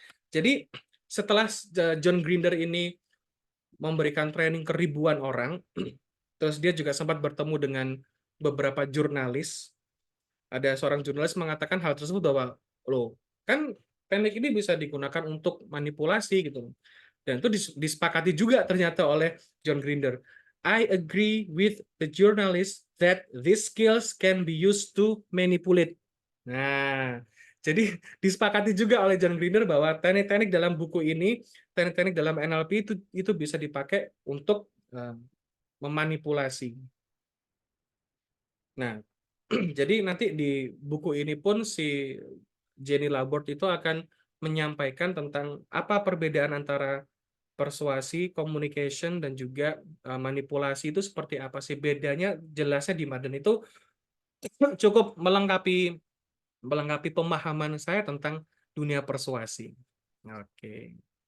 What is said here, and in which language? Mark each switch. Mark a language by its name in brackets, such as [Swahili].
[Indonesian] Jadi, setelah John Grinder ini memberikan training ke ribuan orang, terus dia juga sempat bertemu dengan beberapa jurnalis. Ada seorang jurnalis mengatakan hal tersebut bahwa, loh, kan teknik ini bisa digunakan untuk manipulasi gitu. Dan itu disepakati juga ternyata oleh John Grinder. [English] I agree with the journalist that these skills can be used to manipulate. [Indonesian] Nah, jadi disepakati juga oleh John Grinder bahwa teknik-teknik dalam buku ini, teknik-teknik dalam NLP itu bisa dipakai untuk memanipulasi. Nah, jadi nanti di buku ini pun si Jenny Laborde itu akan menyampaikan tentang apa perbedaan antara persuasi, communication, dan juga manipulasi itu seperti apa sih bedanya, jelasnya di mana. Dan itu cukup melengkapi pemahaman saya tentang dunia persuasi. Oke.